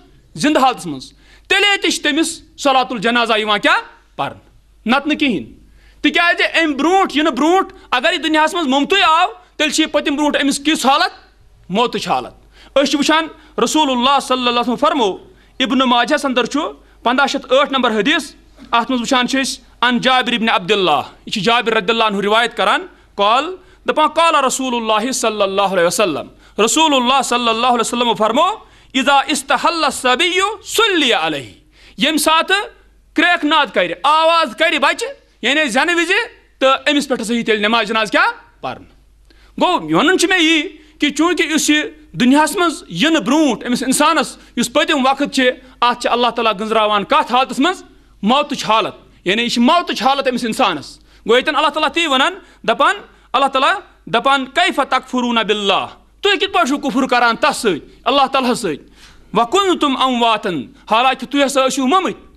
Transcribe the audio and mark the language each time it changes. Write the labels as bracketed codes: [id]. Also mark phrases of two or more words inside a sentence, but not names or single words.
[ks] زندٕ حالتس منٛز تیٚلے تہِ چھِ تٔمِس [ar] صلاتُ الجنازہ [ks] یِوان کیاہ پرنہٕ نتہٕ نہٕ کِہینۍ تِکیازِ امہِ برونٛٹھ یِنہٕ برونٛٹھ اگر یہِ دُنیاہس منٛز ممتُے آو تیٚلہِ چھِ یہِ پٔتِم برونٛٹھ أمِس کِژھ حالت موتٕچ حالت أسۍ چھِ وٕچھان [ar] رسول اللہ صلی اللہ علیہ وسلم [ks] فرمو ابن ماجہس اندر چھُ 1508 نمبر حدیث اتھ منٛز وٕچھان چھِ أسۍ ان جابر ابن عبداللہ یہِ چھِ جابر [ar] رضی اللہ عنہ [ks] روایت کران قال دپان [ar] قال رسول اللہ صلی اللہ علیہ وسلم [ks] رسول اللہ صلی اللہ علیہ وسلم فرمو [ar] اذا استحل الصبی صلی علیہ [ks] ییٚمہِ ساتہٕ کرٛیکھ ناد کرِ آواز کرِ بچہِ یعنی زینہٕ وِزِ تہٕ أمِس پٮ۪ٹھ ہسا یی تیٚلہِ نٮ۪ماز جناز کیاہ پرنہٕ گوٚو ونُن چھُ مےٚ یی کہ چوٗنٛکہِ یُس یہِ دُنیاہس منٛز یِنہٕ برونٛٹھ أمِس انسانس یُس پٔتِم وقت چھِ اتھ چھِ اللہ تعالیٰ گٔنٛزراوان کتھ حالتس منٛز موتٕچ حالت یعنی یہِ چھِ موتٕچ حالت أمِس انسانس گوٚو ییٚتٮ۪ن اللہ تعالیٰ تی ونان دپان اللہ تعالیٰ دپان [ar] کیف تکفروٗنَ بِاللٰہ [ks] تُہۍ کِتھ پٲٹھۍ چھِو کُفر کران تتھ سۭتۍ اللہ تعالیٰ ہس سۭتۍ [ar] وَکُنتُم امواتا [ks] حالانکہِ تُہۍ ہسا ٲسِو مٔمٕتۍ